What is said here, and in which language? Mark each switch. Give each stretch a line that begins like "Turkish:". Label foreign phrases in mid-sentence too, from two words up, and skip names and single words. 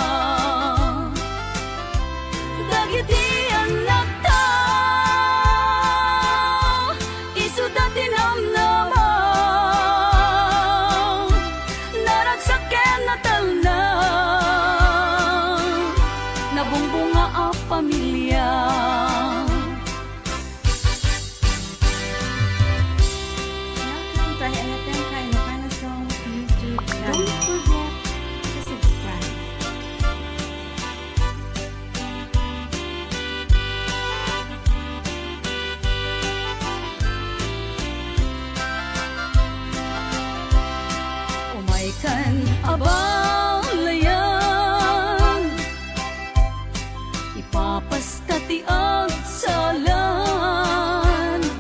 Iloko: Dagiti anak ta, isuda tinamnama, naragsaken na talna, nabungbunga a pamilya.
English: Welcome to Ayaten Kainokana Songs YouTube. Don't forget to subscribe.
Iloko: Umaikan abalayan, ipapastati ang salan.